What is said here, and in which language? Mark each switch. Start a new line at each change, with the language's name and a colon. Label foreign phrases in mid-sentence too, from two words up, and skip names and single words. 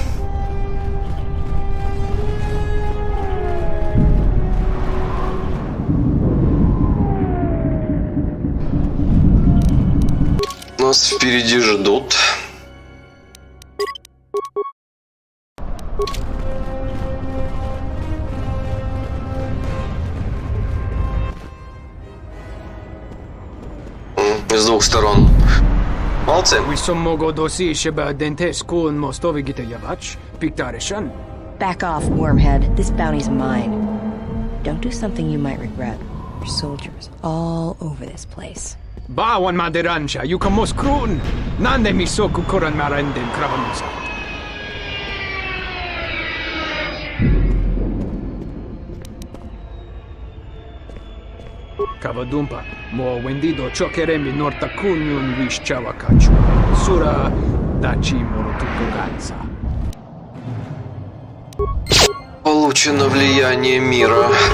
Russian: Нас впереди ждут. С двух сторон. Молодцы.
English: Back off, wormhead. This bounty's mine. Don't do something you might regret. There's soldiers all over this place. Bawan madiransha, you can most krun. Nande mi soku kuran marenden kravamusa. Kavadumpa, mo wendido chokeremi norta kunyun vish chawakachu. Sura dachi morotukugansa.
Russian: Получено влияние мира.